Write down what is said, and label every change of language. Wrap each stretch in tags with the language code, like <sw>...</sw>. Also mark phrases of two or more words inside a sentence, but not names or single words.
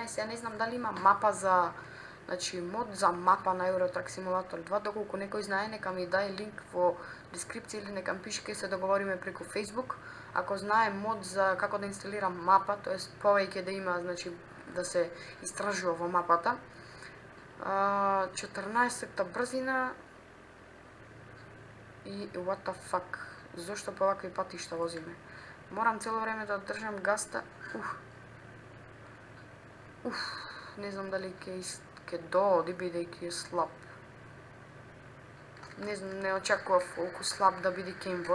<mk>И сега не знам дали има мапа за, значи мод за мапа на Eurotrack Simulator 2, доколку некој знае, нека ми даде линк во дескрипција или нека ми пише, ќе се договориме преку Facebook. Ако знае мод за како да инсталирам мапа, тоест повеќе да има, значи да се истражува во мапата. 14-та брзина и</mk> <en>what the fuck,</en> <mk>зошто по вакви патишта возиме? Морам цело време да држам гаста. Не знам дали ќе дооди бидејќи е слаб. Не знам, не очекував колку слаб да биде кеймборд.</mk>